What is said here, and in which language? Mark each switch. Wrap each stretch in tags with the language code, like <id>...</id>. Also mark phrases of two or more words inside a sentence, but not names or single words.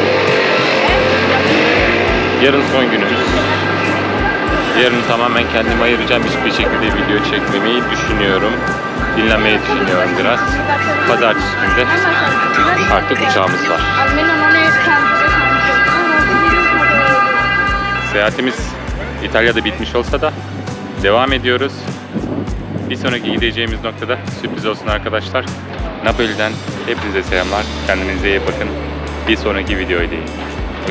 <tr>Yarın son günümüz. Yarın tamamen kendime ayıracağım, hiçbir şekilde video çekmemeyi düşünüyorum. dinlenmeyi düşünüyorum biraz. Pazartesi günü de artık uçağımız var.</tr> <it>Almeno non è tanto</it> <tr>Seyahatimiz İtalya'da bitmiş olsa da devam ediyoruz. Bir sonraki gideceğimiz noktada sürpriz olsun arkadaşlar. Napoli'den hepinize selamlar. Kendinize iyi bakın. Bir sonraki videoya değin.</tr>